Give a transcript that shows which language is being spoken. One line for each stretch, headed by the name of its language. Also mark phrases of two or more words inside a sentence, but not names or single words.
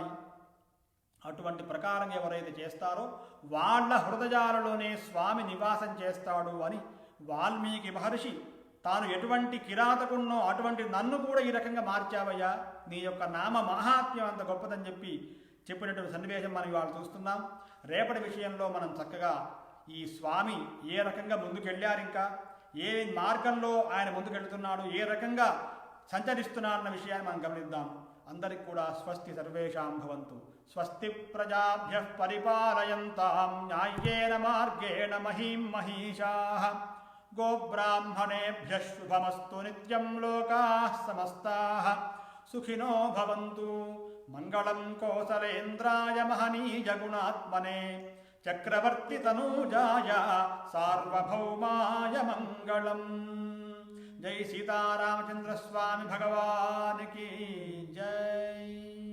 Telugu: అటువంటి ప్రకారం ఎవరైతే చేస్తారో వాళ్ళ హృదయాలలోనే స్వామి నివాసం చేస్తాడు అని వాల్మీకి మహర్షి తాను ఎటువంటి కిరాతకున్నో అటువంటి నన్ను కూడా ఈ రకంగా మార్చావయ్యా, నీ యొక్క నామ మహాత్మ్యం అంత గొప్పదని చెప్పినటువంటి సన్నివేశం మనం ఇవాళ చూస్తున్నాం. రేపటి విషయంలో మనం చక్కగా ఈ స్వామి ఏ రకంగా ముందుకెళ్ళారు, ఇంకా ఏ మార్గంలో ఆయన ముందుకెళ్తున్నాడు, ఏ రకంగా సంచరిస్తున్నాడన్న విషయాన్ని మనం గమనిద్దాం. అందరికి కూడా
Sanskrit: స్వస్తి సర్వేషాం భవంతు. స్వస్తి ప్రజాభ్యః పరిపాలయంతాం న్యాయేన మార్గేణ మహీం మహీషాః. గోబ్రాహ్మణేభ్యః శుభమస్తు నిత్యం. లోకాః సమస్తాః సుఖినో భవంతు. మంగళం కోసలేంద్రాయ మహనీయ గుణాత్మనే చక్రవర్తి తనూజాయ సార్వభౌమాయ మంగళం.
Hindi: जय सीतारामचंद्र स्वामी भगवान की जय.